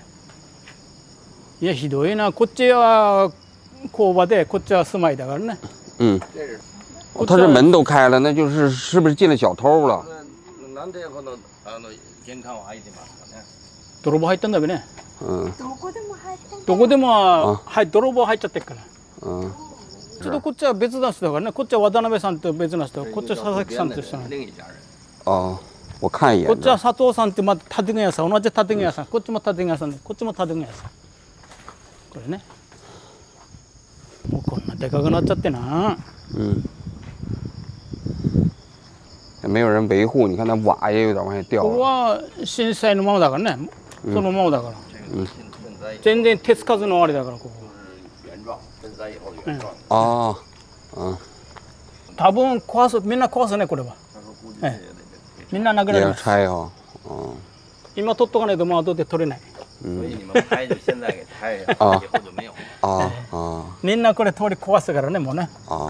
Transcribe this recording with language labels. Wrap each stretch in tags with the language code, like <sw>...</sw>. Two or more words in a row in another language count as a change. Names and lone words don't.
<ja>いやひどいな。こっちは工場でこっちは住まいだからね。</ja> <zh>他这门都开了，那就是是不是进了小偷了？</zh> <ja>なんでこの玄関を開いてますかね。泥棒入ったんだべね。どこでも入ってんだ。どこでも泥棒入っちゃってるから。ちょっとこっちは別な人だからね。こっちは渡辺さんって別な人。こっちは佐々木さんって人なの。</ja> <zh>我看一眼。</zh> <ja>こっちは佐藤さんってまた建具屋さん。同じ建具屋さん。こっちも建具屋さんで、こっちも建具屋さん。これね。もうこんなでかくなっちゃってな。</ja> <zh>没有人维护，你看那瓦也有点往下掉。</zh> <ja>ここは震災のままだからね。そのままだから。全然手つかずのあれだからここ。多分みんな壊すねこれは。みんななくなります。今取っとかないともう後で取れない。みんなこれ通り壊すからねもうね。</ja>